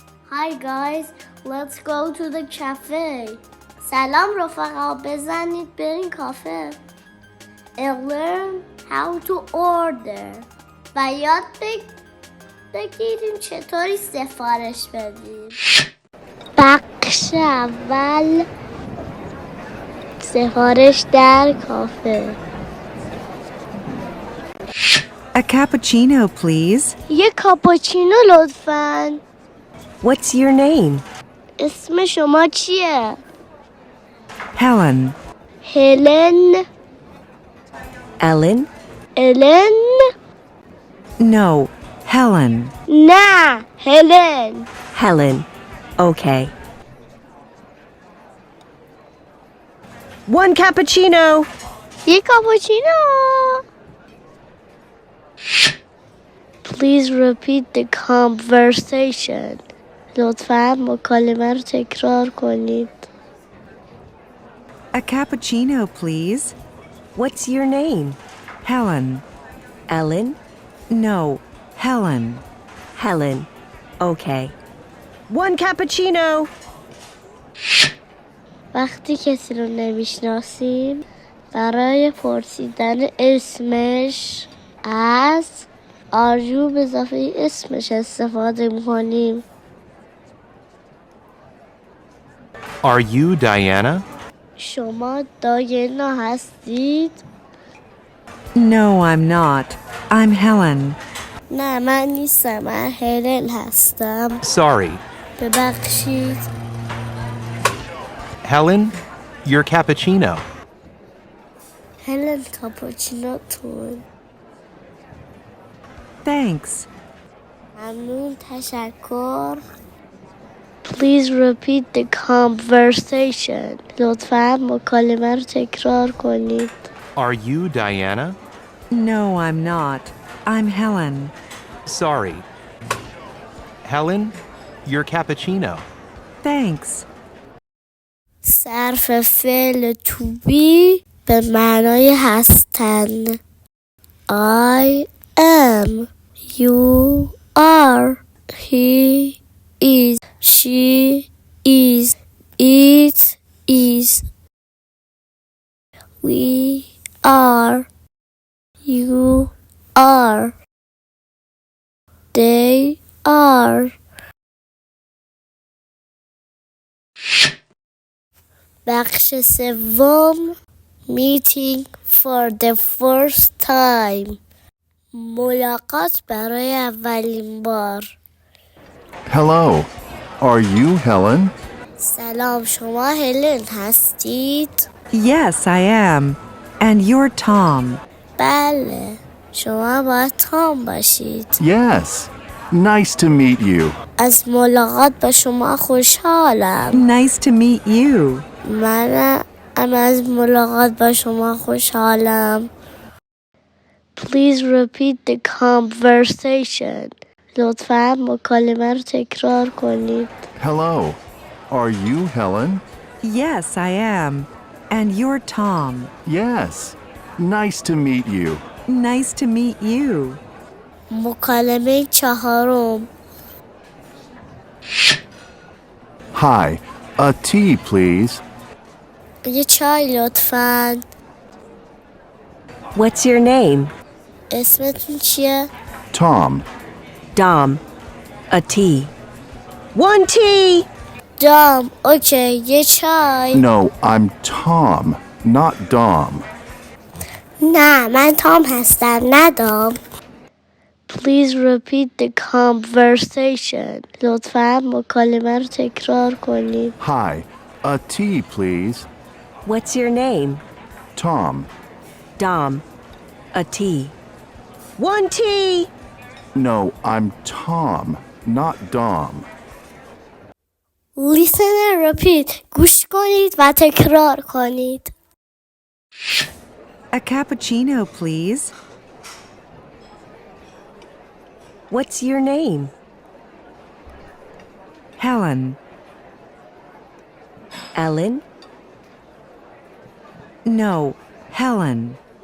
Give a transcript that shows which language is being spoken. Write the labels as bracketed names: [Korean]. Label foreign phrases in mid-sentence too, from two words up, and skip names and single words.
[English] Hi guys, let's go to the cafe. [Persian] سلام رفقا، بزنید بریم کافه. [English] Learn how to order. [Persian] و یاد بگیریم چطوری سفارش بدیم. بخش اول، سفارش در کافه. [English] A cappuccino, please. [Persian] یک کاپوچینو لطفاً. [English] What's your name? [Persian] اسم شما چیه؟ [English] Helen. [Persian] هلن. [English] Ellen? [Persian] الن؟ [English] No, Helen. [Persian] نه، هلن. [English] Helen. Okay. One cappuccino. [Persian] یک کاپوچینو. [English] Please repeat the conversation. [Persian] لطفاً مکالمه رو تکرار کنید. [English] A cappuccino, please. What's your name? Helen. Ellen? No, Helen. Helen. Okay. One cappuccino. [Persian] وقتی کسی رو نمیشناسیم برای پرسیدن اسمش از [English] are you [Persian] به اضافه اسمش استفاده میکنیم. [English] Are you Diana? [Persian] شما داینا هستید؟ [English] No, I'm not. I'm Helen. [Persian] نه، من نیستم. من هلن هستم. [English] Sorry. [Persian] ببخشید. [English] Helen, your cappuccino. [Persian] هلن کاپوچینوتون. [English] Thanks. [Persian] ممنون، تشکر. [English] Please repeat the conversation. [Persian] لطفاً مکالمه رو تکرار کنید. [English] Are you Diana? No, I'm not. I'm Helen. Sorry. Helen, your cappuccino. Thanks. [Persian] صرف فعل [English] to be [Persian] به معنای هستن. [English] I am. You are. He is. She is. It is. We are. You are. They are. [Persian] بخش سوم، [English] meeting for the first time. [Persian] ملاقات برای اولین بار. [English] Hello. Are you Helen? [Persian] سلام، شما هلن هستید؟ [English] Yes, I am. And you're Tom. [Persian] بله، شما باید تام باشید. [English] Yes. Nice to meet you. [Persian] از ملاقات با شما خوشحالم. [English] Nice to meet you. [Persian] من از ملاقات با شما خوشحالم. [English] Please repeat the conversation. [Persian] لطفاً مکالمه رو تکرار کنید. [English] Hello. Are you Helen? Yes, I am. And you're Tom. Yes. Nice to meet you. Nice to meet you. [Persian] مکالمه چهارم. [English] Hi. A tea, please. [Persian] یه چای لطفاً. [English] What's your name? [Persian] اسمتون چیه؟ [English] Tom. Dom. A tea. One tea! [Persian] دام. اوکی، یه چای. [English] No, I'm Tom, not Dom. [Persian] نه، من تام هستم، نه دام. [English] Please repeat the conversation. [Persian] لطفاً مکالمه رو تکرار کنید. [English] Hi. A tea, please. What's your name? Tom. Dom. A tea. One tea! No, I'm Tom, not Dom. Listen and repeat. [Persian] گوش کنید و تکرار کنید. [English] A cappuccino, please. What's your name? Helen. Ellen? No, Helen.